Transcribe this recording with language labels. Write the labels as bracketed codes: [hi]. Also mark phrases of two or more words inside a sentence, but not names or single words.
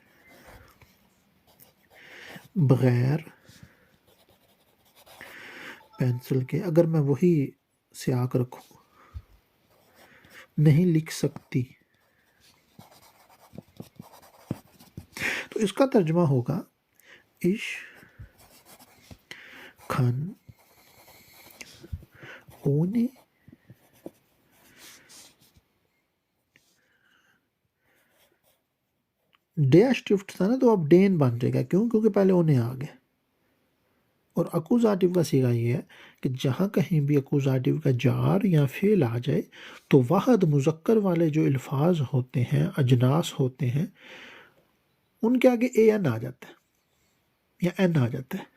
[ur] بغیر پینسل کے، اگر میں وہی سیاق رکھوں، نہیں لکھ سکتی، تو اس کا ترجمہ ہوگا [de] Ich kann ohne [ur] ڈیشٹفٹ تھا نا تو اب ڈین بن جائے گا، کیوں؟ کیونکہ پہلے اونے آ گئے، اور اکوزاتیو کا صیغہ یہ ہے کہ جہاں کہیں بھی اکوزاتیو کا جار یا فعل آ جائے تو واحد مذکر والے جو الفاظ ہوتے ہیں، اجناس ہوتے ہیں، ان کے آگے اے این آ جاتا ہے یا این آ جاتا ہے۔